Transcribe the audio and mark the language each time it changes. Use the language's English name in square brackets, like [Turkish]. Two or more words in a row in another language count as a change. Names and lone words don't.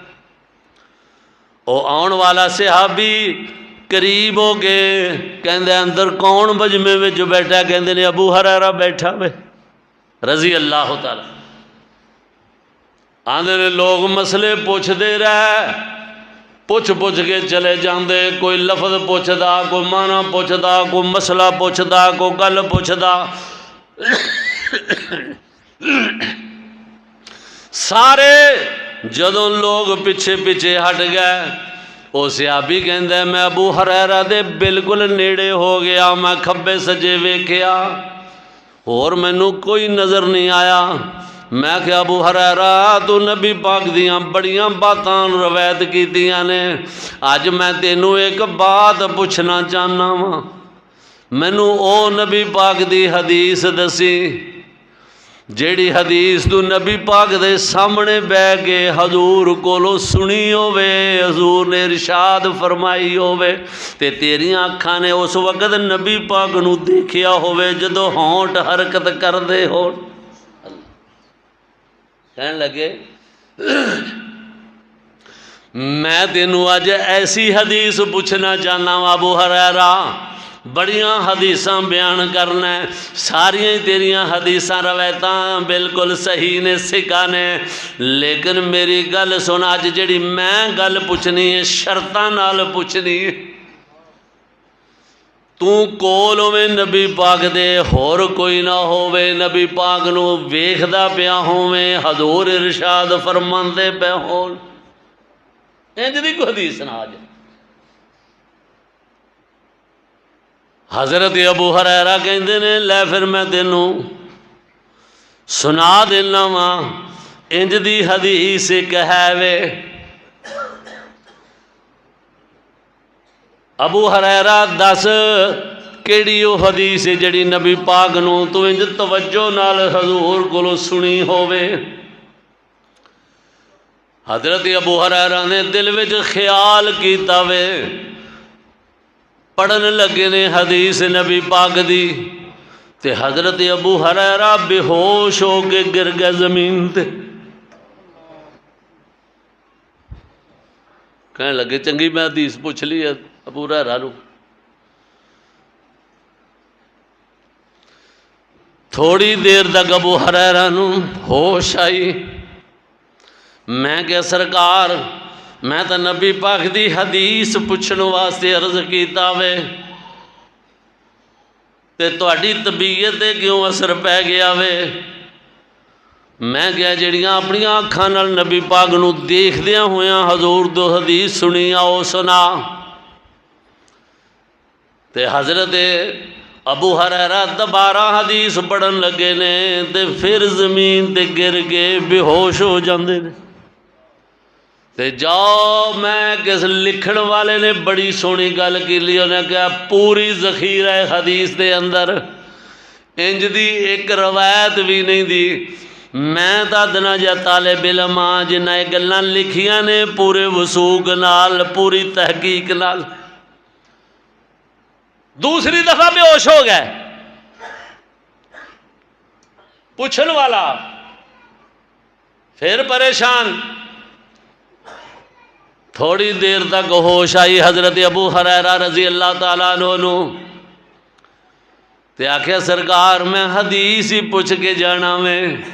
[Punjabi] او آن والا صحابی قریب ہو گئے کہندے اندر کون مجمع میں جو بیٹھا کہندے نے ابو ہریرہ بیٹھا وے [Arabic] رضی اللہ تعالی [Punjabi] آندے نے لوگ مسئلے پوچھ دے رہے پوچھ کے چلے جاندے کوئی لفظ پوچھ دا کوئی معنی پوچھ دا کوئی مسئلہ پوچھ دا کوئی گل پوچھ دا سارے جدوں لوگ پیچھے ہٹ گئے او صحابی کہندے میں ابو ہریرہ دے بالکل نیڑے ہو گیا میں کھبے سجے ویکھیا اور مینوں کوئی نظر نہیں آیا میں کہ ابو ہریرہ تو نبی پاک دیاں بڑیاں باتاں روایت کیتیاں نے اج میں تینوں ایک بات پوچھنا چاہنا وا مینوں او نبی پاک دی حدیث دسی جیڑی حدیث تو نبی پاک دے سامنے بہ کے حضور کولو سنی ہووے حضور نے ارشاد فرمائی ہووے تے تیریاں اکھاں نے اس وقت نبی پاک نو دیکھیا ہووے جدو ہونٹ حرکت کر دے ہو کہنے لگے میں تینوں اج ایسی حدیث پوچھنا چاہنا وا ابو ہریرہ بڑیاں حدیثاں بیان کرنا ہے ساریاں تیریاں حدیثاں روایتاں بالکل صحیح نے سکھا نے لیکن میری گل سن اج جڑی میں گل پوچھنی ہے شرطاں نال پوچھنی ہے تو کول ہوویں نبی پاک دے ہور کوئی نہ ہووے نبی پاک نو ویکھدا پیا ہوویں حضور ارشاد فرماندے پے ہون انج دی کوئی حدیث نہ آ جائے حضرت ابو ہریرہ کہندے نے لے پھر میں تینوں سنا دینا وا انج دی حدیث ایک ہے وے ابو ہریرہ دس کیڑی وہ حدیث جڑی نبی پاک نو تو انج توجہ نال حضور کولو سنی ہووے حضرت ابو ہریرہ نے دل وچ خیال کیتا وے پڑھن لگے نے حدیث نبی پاک دی تے حضرت ابو ہریرہ بے ہوش ہو کے گر گئے زمین تے کہنے لگے چنگی میں حدیث پوچھ لی ہے ابو ہریرہ نو تھوڑی دیر تک ابو ہریرہ نو ہوش آئی میں کہ سرکار میں تو نبی پاک دی حدیث پوچھنے واسطے عرض کیتا وے تے تہاڈی طبیعت تے کیوں اثر پہ گیا وے میں کیا جڑیاں اپنی اکھاں نال نبی پاک نو دیکھدیاں ہویاں حضور دو حدیث سنی آؤ سنا تے حضرت ابو ہریرہ دوبارہ حدیث پڑھن لگے نے تے پھر زمین تے گر کے بے ہوش ہو جاندے نے۔ تے جاؤ، میں کس لکھن والے نے بڑی سونی گل کی لی، انہیں کہا پوری ذخیرہ حدیث دے اندر انج دی ایک روایت بھی نہیں دی۔ میں تا دنا جا طالب علم ہاں جنہ یہ گلاں لکھیاں نے پورے وثوق نال، پوری تحقیق نال۔ دوسری دفعہ بے ہوش ہو گئے، پوچھن والا پھر پریشان۔ تھوڑی دیر تک ہوش آئی حضرت ابو ہریرہ [Arabic] رضی اللہ تعالیٰ عنہ [Punjabi] تے آکھیا سرکار میں حدیث ہی پوچھ کے جانا میں۔